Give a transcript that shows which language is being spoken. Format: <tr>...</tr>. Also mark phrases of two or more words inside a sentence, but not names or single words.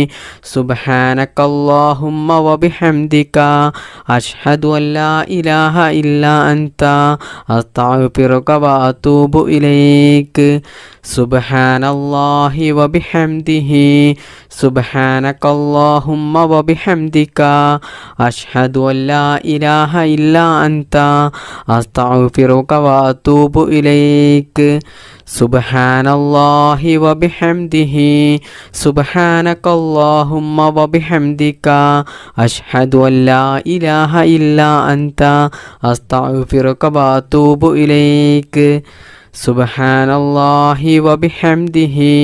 <ar>سبحانك اللهم وبحمدك أشهد أن لا إله إلا أنت أستغفرك وأتوب إليك سبحان الله وبحمده سبحانك اللهم وبحمدك وبحمدك أشهد أن لا إله إلا أنت أستغفرك وأتوب إليك سبحان الله وبحمده سبحانك اللهم وبحمدك أشهد أن لا إله إلا أنت أستغفرك وأتوب إليك سبحان الله وبحمده</ar>